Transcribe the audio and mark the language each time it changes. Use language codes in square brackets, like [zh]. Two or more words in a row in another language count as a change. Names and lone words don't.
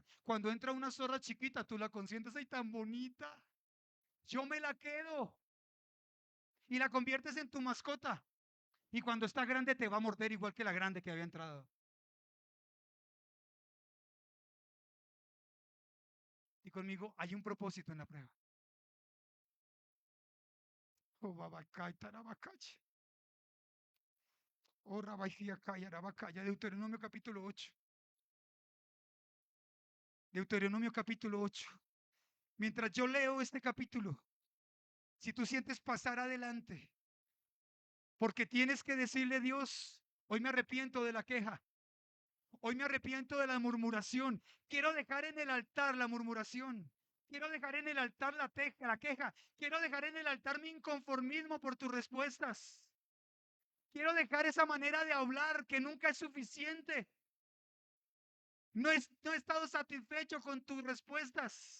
[es] Cuando entra una zorra chiquita, tú la consientes, ay, tan bonita, yo me la quedo, y la conviertes en tu mascota. Y cuando está grande te va a morder igual que la grande que había entrado. Y conmigo hay un propósito en la prueba. Oh, babacay, tarabacay. Oh, rabajía, arabacaya. Deuteronomio capítulo 8. Deuteronomio capítulo 8. Mientras yo leo este capítulo, si tú sientes pasar adelante, porque tienes que decirle a Dios, hoy me arrepiento de la queja, hoy me arrepiento de la murmuración, quiero dejar en el altar la murmuración, quiero dejar en el altar la queja, quiero dejar en el altar mi inconformismo por tus respuestas, quiero dejar esa manera de hablar que nunca es suficiente, no he estado satisfecho con tus respuestas.